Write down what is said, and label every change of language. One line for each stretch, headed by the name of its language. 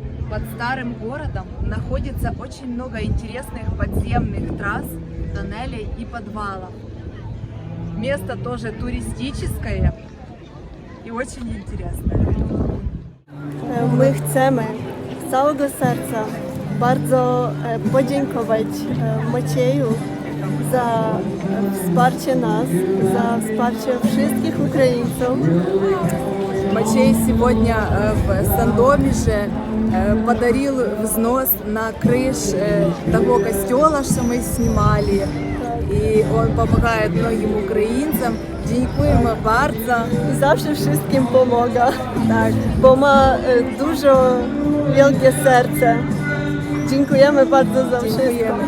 Russian: Под старым городом находится очень много интересных подземных трасс, тоннелей и подвалов. Место тоже туристическое и очень интересное.
Polish: My chcemy z całego serca bardzo podziękować Macieju za wsparcie nas, za wsparcie wszystkich Ukraińców.
Russian: Мачей сегодня в Сандомиже подарил взнос на крыш того костела, что мы снимали. И он помогает многим
Ukrainian: українцям. Дякуємо
Polish: bardzo. I zawsze wszystkim pomaga, tak, bo ma dużo wielkie serce. Dziękujemy bardzo za wszystko.